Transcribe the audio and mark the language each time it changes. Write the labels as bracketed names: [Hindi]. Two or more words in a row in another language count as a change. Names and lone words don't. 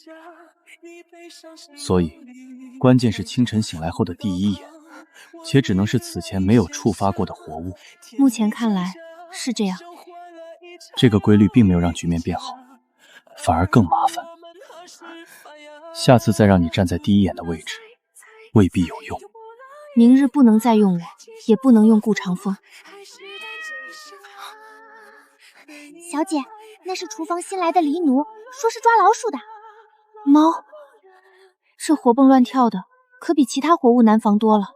[Chinese] 所以，關鍵是清晨醒來後的第一眼，且只能是此前沒有觸發過的活物。目前看來是這樣。這個規律並沒有讓局面變好，反而更麻煩。下次再讓你站在第一眼的位置，未必有用。明日不能再用我，也不能用顧長風。小姐，那是廚房新來的狸奴，說是抓老鼠的。貓？這活蹦亂跳的，可比其他活物難防多了。